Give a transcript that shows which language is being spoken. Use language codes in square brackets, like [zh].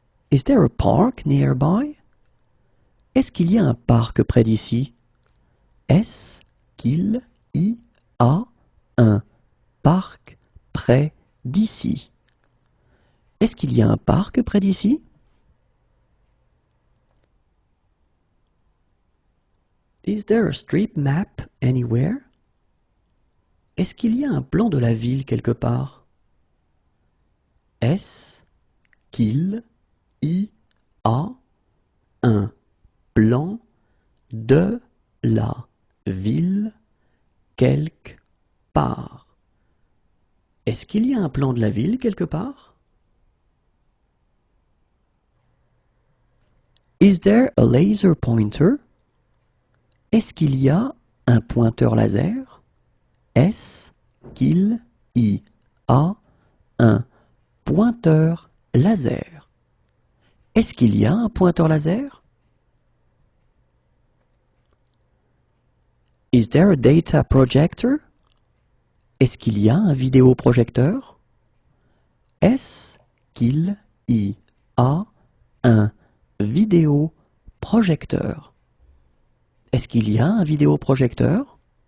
[en] Is there a park nearby? [fr] Est-ce qu'il y a un parc près d'ici? Est-ce qu'il y a un parc près d'ici? Est-ce qu'il y a un parc près d'ici? [en] Is there a street map anywhere? [fr] Est-ce qu'il y a un plan de la ville quelque part? Est-ce qu'il y a un plan de la ville quelque par. Est-ce qu'il y a un plan de la ville quelque part? [en] Is there a laser pointer? [fr] Est-ce qu'il y a un pointeur laser? Est-ce qu'il y a un pointeur laser? Est-ce qu'il y a un pointeur laser? [en] Is there a data projector? [fr] Est-ce qu'il y a un vidéoprojecteur? Est-ce qu'il y a un vidéoprojecteur? Est-ce qu'il y a un vidéoprojecteur?